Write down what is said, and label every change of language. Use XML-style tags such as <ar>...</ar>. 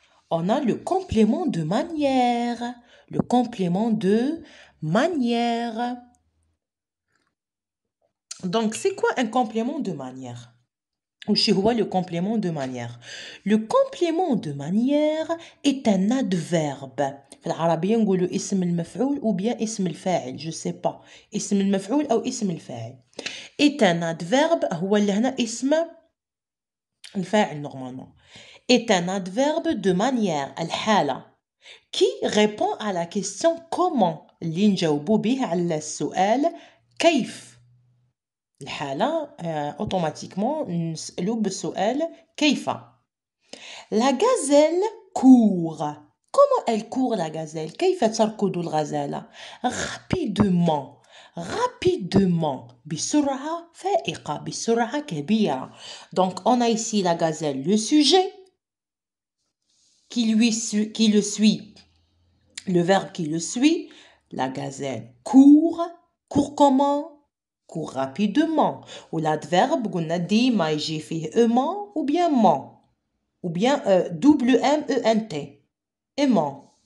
<fr>On a le complément de manière. Le complément de manière. Donc, c'est quoi un complément de manière?</fr> <ar>وش هو</ar> <fr>le complément de manière? Le complément de manière est un adverbe.</fr> <ar>في العربية نقولوا اسم المفعول</ar> <fr>ou bien</fr> <ar>اسم الفاعل.</ar> <fr>Je sais pas.</fr> <ar>اسم المفعول أو اسم الفاعل.</ar> <fr>Est un adverbe</fr> <ar>هو اللي هنا اسم الفاعل</ar> <fr>normalement. Est un adverbe de manière</fr> <ar>الحالة</ar> <fr>qui répond à la question comment</fr> <ar>اللي نجاوبوا به على السؤال كيف. الحالة</ar> <fr>automatiquement</fr> <ar>نسألوا بالسؤال كيف.</ar> <fr>La gazelle court. Comment elle court la gazelle?</fr> <ar>كيف تركض الغزالة?</ar> <fr>Rapidement. rapidement</fr> <ar>بسرعة فائقة بسرعة كبيرة.</ar> <fr>Donc on a ici la gazelle, le sujet qui le suit, le verbe qui le suit. La gazelle court comment? Court rapidement. Ou l'adverbe</fr> <ar>قلنا ديما يجي فيه</ar> <fr>aimant ou bien ment ou bien W-M-E-N-T aimant.</fr>